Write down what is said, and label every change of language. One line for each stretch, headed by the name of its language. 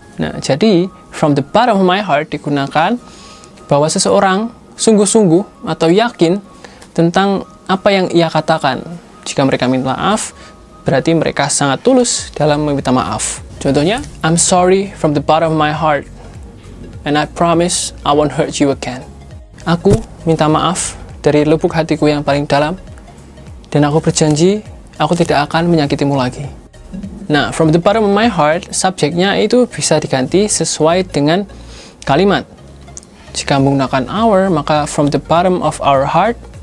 Indonesian: Nah, jadi
English: from the bottom of my heart
Indonesian: digunakan bahwa seseorang sungguh-sungguh atau yakin tentang apa yang ia katakan. Jika mereka minta maaf, berarti mereka sangat tulus dalam meminta maaf. Contohnya,
English: I'm sorry from the bottom of my heart, and I promise I won't hurt you again.
Indonesian: Aku minta maaf dari lubuk hatiku yang paling dalam, dan aku berjanji aku tidak akan menyakitimu lagi. Nah,
English: from the bottom of my heart,
Indonesian: subjeknya itu bisa diganti sesuai dengan kalimat. Jika menggunakan our, maka
English: from the bottom of our heart.